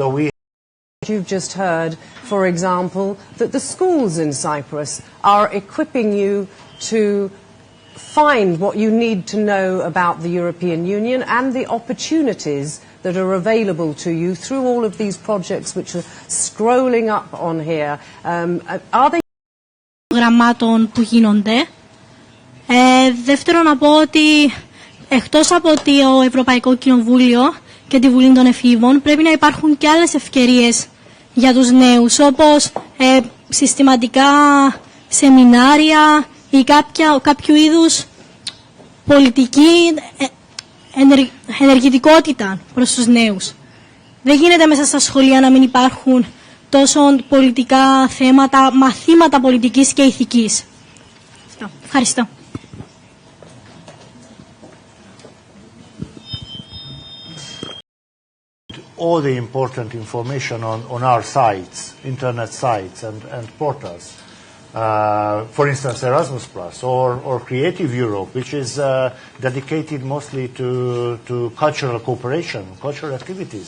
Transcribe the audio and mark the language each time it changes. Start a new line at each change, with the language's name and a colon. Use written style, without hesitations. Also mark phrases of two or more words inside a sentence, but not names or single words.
English: You've just heard, for example, that the schools in Cyprus are equipping you to find what you need to know about the European Union and the opportunities that are available to you through all of these projects which are scrolling up on here. Are they...
Greek: ...γραμμάτων που γίνονται. Δεύτερον, να πω ότι εκτός από το Ευρωπαϊκό Κοινοβούλιο και τη Βουλή των Εφήβων, πρέπει να υπάρχουν και άλλες ευκαιρίες για τους νέους, όπως συστηματικά σεμινάρια ή κάποιο είδους πολιτική ενεργητικότητα προς τους νέους. Δεν γίνεται μέσα στα σχολεία να μην υπάρχουν τόσο πολιτικά θέματα, μαθήματα πολιτικής και ηθικής. Ευχαριστώ.
English: all the important information on our sites, internet sites and portals. For instance, Erasmus Plus or Creative Europe, which is dedicated mostly to cultural cooperation, cultural activities.